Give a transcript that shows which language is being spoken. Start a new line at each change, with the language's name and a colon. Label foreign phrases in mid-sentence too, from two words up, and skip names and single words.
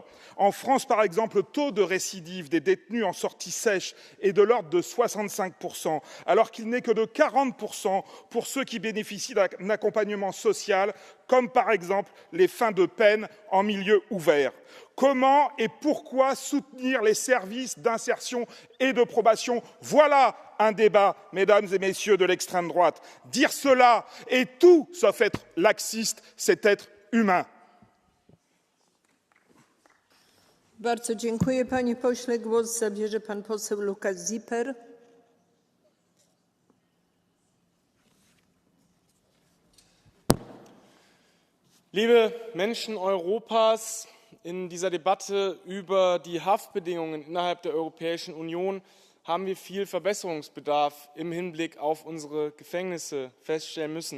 French: En France, par exemple, le taux de récidive des détenus en sortie sèche est de l'ordre de 65%, alors qu'il n'est que de 40% pour ceux qui bénéficient d'un accompagnement social, comme par exemple les fins de peine en milieu ouvert. Comment et pourquoi soutenir les services d'insertion et de probation? Voilà un débat, mesdames et messieurs de l'extrême droite. Dire cela est tout sauf être laxiste, c'est être humain.
Polish: Bardzo dziękuję, panie pośle. Głos zabierze pan poseł Lukas Zipper.
German: Liebe Menschen Europas, in dieser Debatte über die Haftbedingungen innerhalb der Europäischen Union haben wir viel Verbesserungsbedarf im Hinblick auf unsere Gefängnisse feststellen müssen.